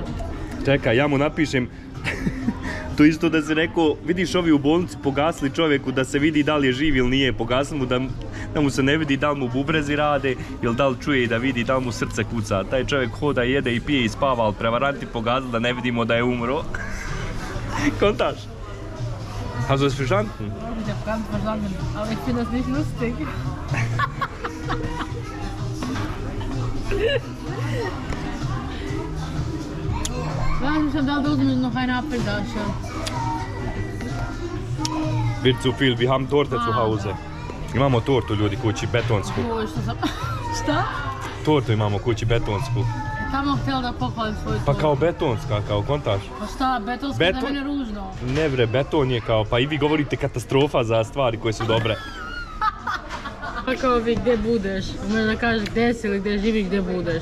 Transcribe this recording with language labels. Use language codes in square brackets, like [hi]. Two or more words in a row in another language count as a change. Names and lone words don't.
[bs] Čekaj, ja mu napišem, to isto da si rekao, vidiš ovi u bolnici pogasili čovjeku da se vidi da li je živ ili nije, pogasili mu da mu se ne vidi da li mu bubrezi rade ili da li čuje i da vidi da li mu srce kuca. Taj čovjek hoda, jede i pije i spava, ali prevaranti pogasili da ne vidimo da je umro. Kontaš? [de] Also ist verstanden? Ich hab ganz verstanden, aber ich finde das nicht lustig. Razmišljam da li da uzmem noch eine Apfeltasche. Wird zu viel, wir haben Torte zu Hause. [bs] Imamo tortu ljudi kući, betonsku. Oj, što sam... Šta? Tortu imamo kući, betonsku. Tamo htjela da pohvalim svoju Pa tortu. kao betonska, kao kontaš. Pa šta, betonska je da mene ružno. Ne bre, beton je kao, pa i vi govorite katastrofa za stvari koje su dobre. Pa kao vi gdje budeš, možeš da kažeš gdje si ili gdje živi, gdje budeš.